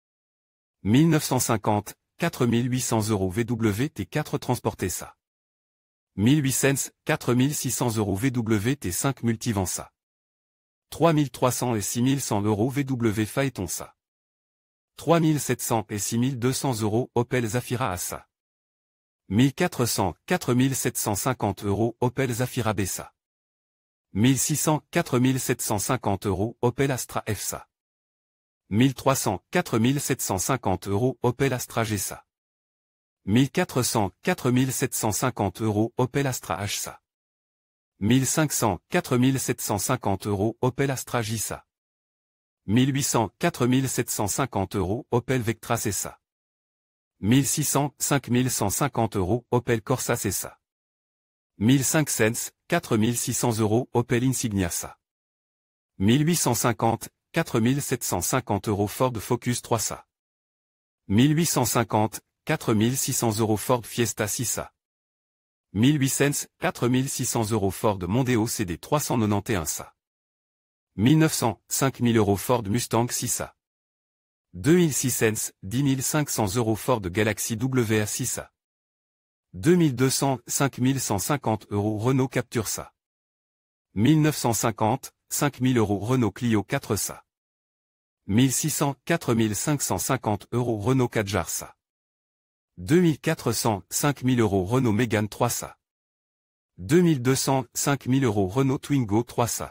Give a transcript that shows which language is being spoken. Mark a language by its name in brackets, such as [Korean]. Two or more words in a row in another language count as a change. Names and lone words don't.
[French] 1950, 4800 € VW T4 Transporté SA. 1800, 4600 € VW T5 Multivan SA. 3300 et 6100 € VW Phaeton SA. 3700 et 6200 € Opel Zafira SA. 1400, 4750 € Opel Zafira BSA. 1600, 4750 € Opel Astra FSA. 1300, 4750 € Opel Astra GSA. 1400, 4750 € Opel Astra HSA. 1500, 4750 € Opel Astra JSA. 1800, 4750 € Opel Vectra CSA. 1600, 5150 € Opel Corsa CSA. 1500, 4600 € Opel Insignia SA. 1850, 4750 € Ford Focus 3SA. 1850, 4600 € Ford Fiesta 6A. 1800, 4600 € Ford Mondeo CD 391 SA. 1900, 5000 € Ford Mustang 6A. 2600, 10 500 € Ford Galaxy WR 6A. 2200, 5150 € Renault Captur SA. 1950, 5000 € Renault Clio 4 SA. 1600, 4550 € Renault Kadjar SA. 2400, 5000 € Renault Mégane 3 SA. 2200, 5000 € Renault Twingo 3 SA.